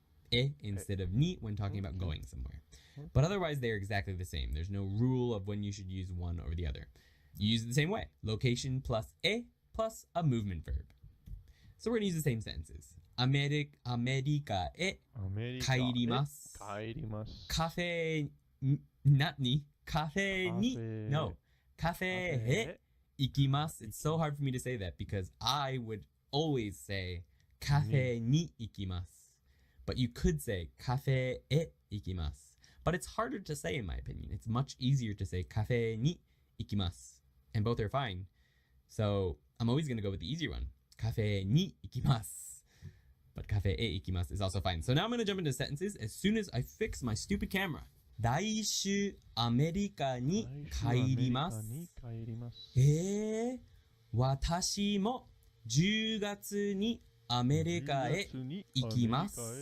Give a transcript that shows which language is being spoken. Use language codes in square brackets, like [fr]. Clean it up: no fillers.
[en] e instead of ni when talking about going somewhere. But otherwise, they're exactly the same. There's no rule of when you should use one or the other. You use it the same way. Location plus e plus a movement verb. So we're going to use the same sentences. [ja] アメリカへ帰ります。カフェにカフェに No. カフェへ行きます。 [en] It's so hard for me to say that because I would always say [ja] カフェに行きます。 [en] But you could say [ja] カフェへ行きます。 [en] But it's harder to say in my opinion. It's much easier to say [ja] カフェに行きます。 [en] And both are fine. So I'm always going to go with the easier one. [ja] カフェに行きます。 [en] But [ja] カフェへ行きます [en] is also fine. So now I'm going to jump into sentences as soon as I fix my stupid camera. [ja] 来週アメリカに帰ります。私も10月にアメリカへ行きます。